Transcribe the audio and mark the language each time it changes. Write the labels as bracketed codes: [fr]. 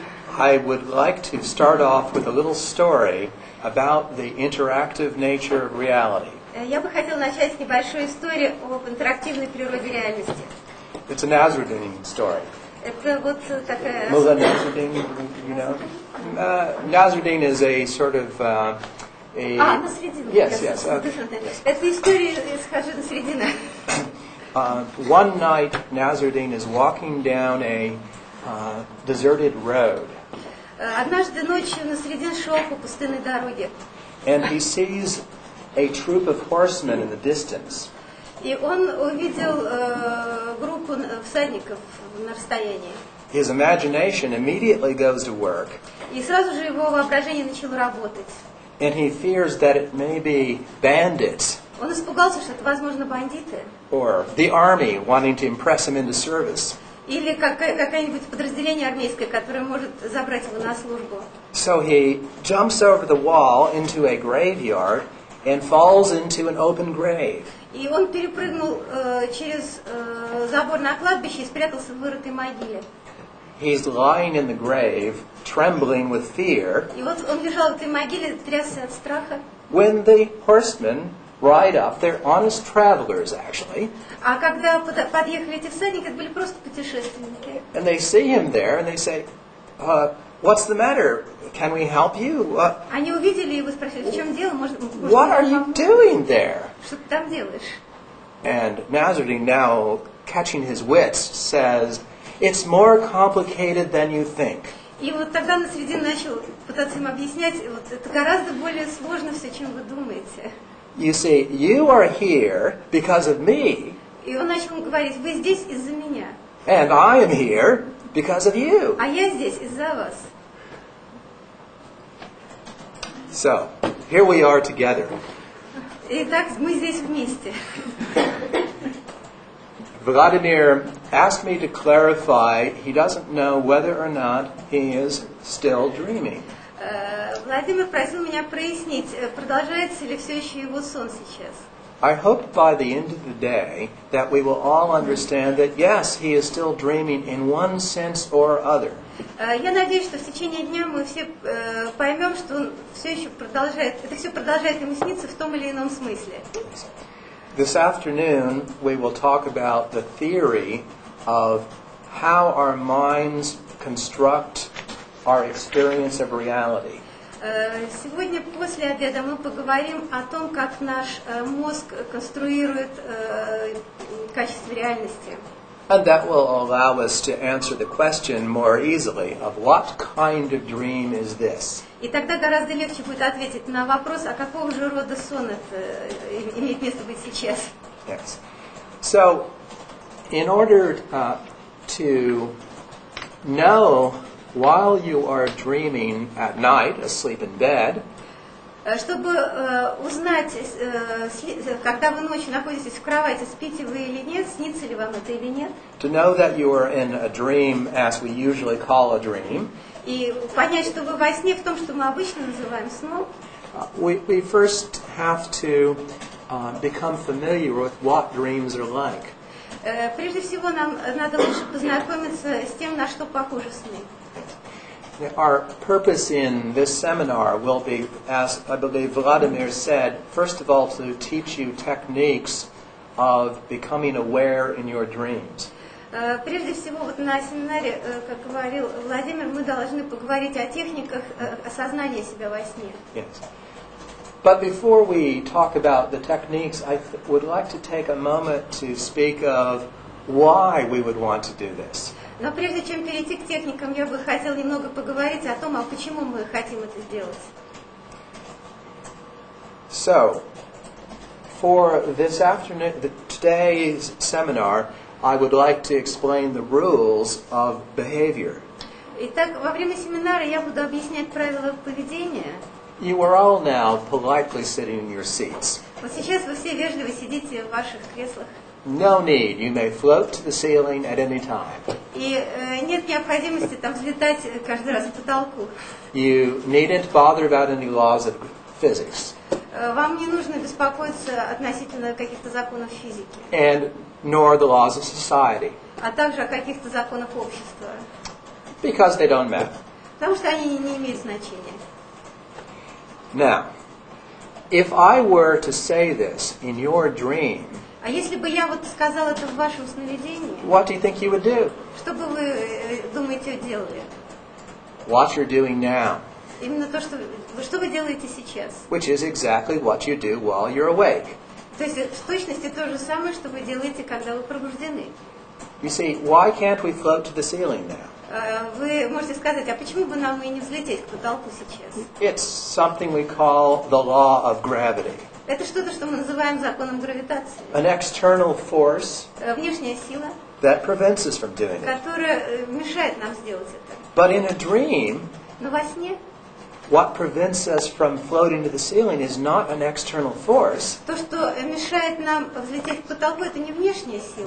[en] I would like to start off with a little story about the interactive nature of reality. [ru] я бы хотела начать с небольшой истории об интерактивной природе реальности. [en] It's a Nasruddin story. [ru] Это вот такая... [en] Mullah Nasruddin, you know? Nasruddin is a sort of a... [ru] Насредина. [en] Yes, yes. [ru] Это история из Хаджи Насредина. [en] One night, Nasruddin is walking down a deserted road. [ru] Однажды ночью Насредин шел по пустынной дороге. [en] And he sees a troop of horsemen in the distance. [ru] И он увидел группу всадников на расстоянии. [en] His imagination immediately goes to work. [ru] И сразу же его воображение начало работать. [en] And he fears that it may be bandits [ru] Он испугался, что это, возможно, бандиты. [en] or the army wanting to impress him into service. [ru] Или какое-нибудь подразделение армейское, которое может забрать его на службу. [en] So he jumps over the wall into a graveyard and falls into an open grave. [ru] И он перепрыгнул через забор на кладбище и спрятался в вырытой могиле. [en] He's lying in the grave, trembling with fear, [ru] И вот он лежал в этой могиле, трясся от страха. [en] when the horsemen ride up. They're honest travelers, actually. [ru] А когда подъехали эти всадники, это были просто путешественники. [en] And they see him there and they say, what's the matter? Can we help you? [ru] Они увидели его и спросили, в чем дело? Может, [en] What are you doing there? [ru] Что ты там делаешь? [en] And Nasruddin, now catching his wits, says, it's more complicated than you think. [ru] И вот тогда Насредин начал пытаться им объяснять, вот это гораздо более сложно все, чем вы думаете. [en] You see, you are here because of me, [ru] И он начал говорить, вы здесь из-за меня, [en] and I am here because of you. [ru] а я здесь из-за вас. [en] So, here we are together. [ru] Итак, мы здесь вместе. [en] Vladimir asked me to clarify he doesn't know whether or not he is still dreaming. [ru] Владимир просил меня прояснить, продолжается ли все еще его сон сейчас. [en] I hope by the end of the day that we will all understand that yes, he is still dreaming in one sense or other. [ru] Я надеюсь, что в течение дня мы все поймем, что он все еще продолжает, это все продолжает ему сниться в том или ином смысле. [en] This afternoon we will talk about the theory of how our minds construct our experience of reality. [ru] Сегодня после обеда мы поговорим о том, как наш мозг конструирует качество реальности. [en] And that will allow us to answer the question more easily of what kind of dream is this? [ru] И тогда гораздо легче будет ответить на вопрос, а какого же рода сон это имеет место быть сейчас. [en] Yes. So, in order to know while you are dreaming at night, asleep in bed, [ru] Чтобы узнать, когда вы ночью находитесь в кровати, спите вы или нет, снится ли вам это или нет, [en] to know that you are in a dream as we usually call a dream, [ru] и понять, что вы во сне в том, что мы обычно называем сном, [en] we first have to become familiar with what dreams are like. [ru] Прежде всего нам надо лучше познакомиться с тем, на что похожи сны. [en] Our purpose in this seminar will be, as I believe Vladimir said, first of all to teach you techniques of becoming aware in your dreams. [ru] Прежде всего, вот на семинаре, как говорил Владимир, мы должны поговорить о техниках осознания себя во сне. [en] Yes. But before we talk about the techniques, I would like to take a moment to speak of why we would want to do this. [ru] Но прежде чем перейти к техникам, я бы хотела немного поговорить о том, а почему мы хотим это сделать. [en] So, for this afternoon, today's seminar, I would like to explain the rules of behavior. [ru] Итак, во время семинара я буду объяснять правила поведения. [en] You are all now politely sitting in your seats. [ru] Вот сейчас вы все вежливо сидите в ваших креслах. [en] No need. You may float to the ceiling at any time. [ru] И нет необходимости там взлетать каждый раз к потолку. [en] You needn't bother about any laws of physics. [ru] Вам не нужно беспокоиться относительно каких-то законов физики. [en] And nor the laws of society. [ru] А также о каких-то законах общества. [en] Because they don't matter. [ru] Потому что они не имеют значения. [en] Now, if I were to say this in your dream, [ru] А если бы я вот сказала это в вашем сновидении, [en] what do you think you would do? [ru] что бы вы, думаете, делали? [en] What you're doing now, [ru] Именно то, что вы делаете сейчас. [en] which is exactly what you do while you're awake. [ru] То есть в точности то же самое, что вы делаете, когда вы пробуждены. [en] You see, why can't we float to the ceiling now? [ru] Вы можете сказать, а почему бы нам и не взлететь к потолку сейчас? [en] It's something we call the law of gravity. [ru] Это что-то, что мы называем законом гравитации. [en] An external force [ru] Внешняя сила, [en] that prevents us from doing it. [ru] которая мешает нам сделать это. [en] But in a dream, [ru] Но во сне [en] what prevents us from floating to the ceiling is not an external force, [ru] то, что мешает нам взлететь к потолку, это не внешняя сила.